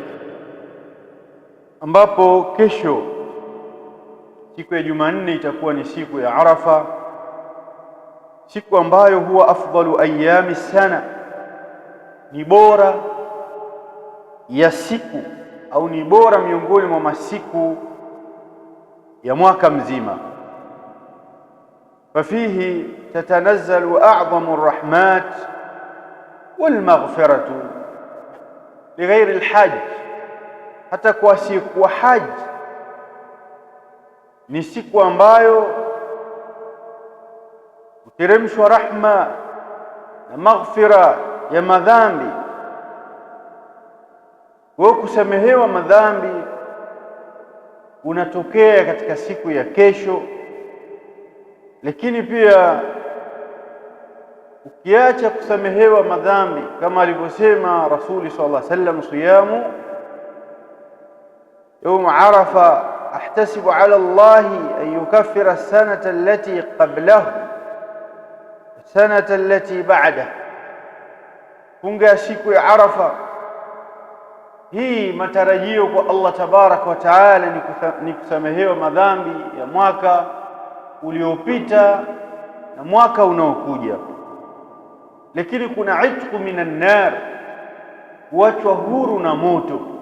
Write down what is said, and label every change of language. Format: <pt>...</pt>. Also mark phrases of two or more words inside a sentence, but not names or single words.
<sw>ambapo kesho siku ya Jumanne itakuwa ni siku ya Arafa, siku ambayo huwa</sw> <ar>أفضل الأيام</ar> <sw>sana, ni bora ya siku au ni bora miongoni mwa masiku ya mwaka mzima.</sw> <ar>ففيه تتنزل أعظم الرحمات والمغفرة لغير الحج.</ar> <sw>hata kwa siku wa haji ni siku ambayo huteremshwa rahma na maghfira ya madhambi, kwa kusamehewa madhambi unatokea katika siku ya kesho. Lakini pia ukiacha kusamehewa madhambi, kama alivyosema Rasuli</sw> <ar>صلى الله عليه وسلم صيام يوم عرفة أحتسب على الله أن يكفر السنة التي قبله السنة التي بعده.</ar> <sw>funga siku ya Arafa hii matarajio kwa Allah</sw> <ar>تبارك وتعالى</ar> <sw>ni kusamehewa madhambi ya mwaka uliopita na mwaka unaokuja. Lakini kuna</sw> <ar>عتق من النار,</ar> <sw>kuachwa huru na moto.</sw>